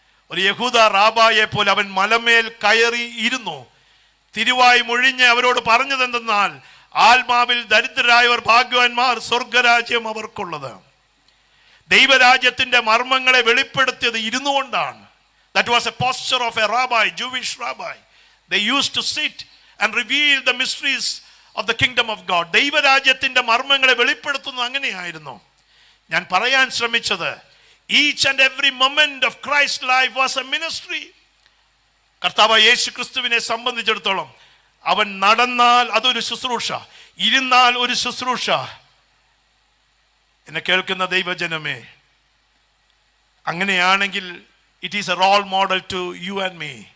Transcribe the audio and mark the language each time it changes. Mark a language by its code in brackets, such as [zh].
[ml] ഒരു യഹൂദ റാബായെ പോലെ അവൻ മലമേൽ കയറി ഇരുന്നു. തിരുവായി മൊഴിഞ്ഞ് അവരോട് പറഞ്ഞതെന്തെന്നാൽ, ആത്മാവിൽ ദരിദ്രരായവർ ഭാഗ്യവാന്മാർ, സ്വർഗരാജ്യം അവർക്കുള്ളത്. ദൈവരാജ്യത്തിന്റെ മർമ്മങ്ങളെ വെളിപ്പെടുത്തിയത് ഇരുന്നു കൊണ്ടാണ്. [en] That was a posture of a rabbi, Jewish rabbi. They used to sit and reveal the mysteries of the kingdom of God. [ml] ദൈവരാജ്യത്തിന്റെ മർമ്മങ്ങളെ വെളിപ്പെടുത്തുന്നത് അങ്ങനെയായിരുന്നു. ഞാൻ പറയാൻ ശ്രമിച്ചത്, [en] each and every moment of Christ's life was a ministry. [ml] കർത്താവ് യേശു ക്രിസ്തുവിനെ സംബന്ധിച്ചിടത്തോളം അവൻ നടന്നാൽ അതൊരു ശുശ്രൂഷ, ഇരുന്നാൽ ഒരു ശുശ്രൂഷ. എന്നെ കേൾക്കുന്ന ദൈവജനമേ, അങ്ങനെയാണെങ്കിൽ [en] It is a role model to you and me.